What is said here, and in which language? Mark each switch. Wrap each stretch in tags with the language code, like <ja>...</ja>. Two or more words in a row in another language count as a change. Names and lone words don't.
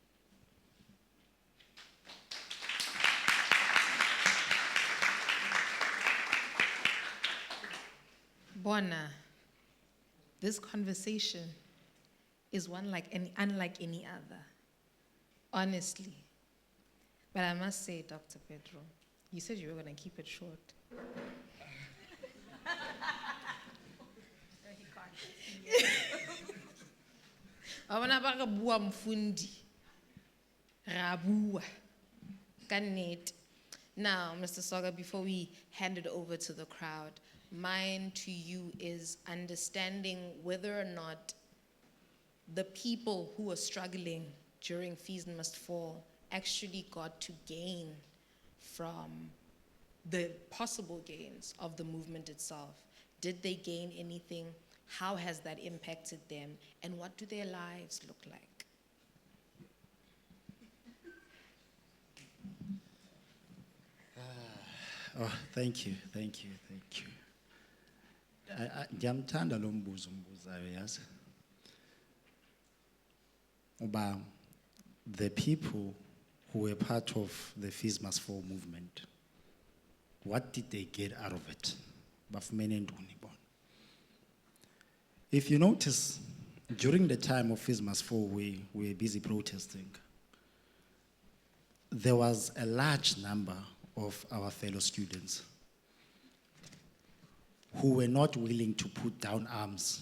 <en>Bona, this conversation is one unlike any other, honestly. But I must say, Dr. Pedro, you said you were going to keep it short.</en> <st>Abana ba re bua Mfundi, ra bua ka nnete.</st> <en>Now, Mr. Soga, before we hand it over to the crowd, mine to you is understanding whether or not the people who are struggling during Fees Must Fall actually got to gain from the possible gains of the movement itself. Did they gain anything? How has that impacted them? And what do their lives look like? Oh, thank you.</en> <zu>Ngiyamthanda lo mbuzo umbuzayo yazi.</zu> <en>Uba the people who were part of the Fees Must Fall movement, what did they get out of it?</en> <xh>Bafumene ntoni bona?</xh> <en>If you notice, during the time of Fees Must Fall, we were busy protesting. There was a large number of our fellow students who were not willing to put down arms.</en>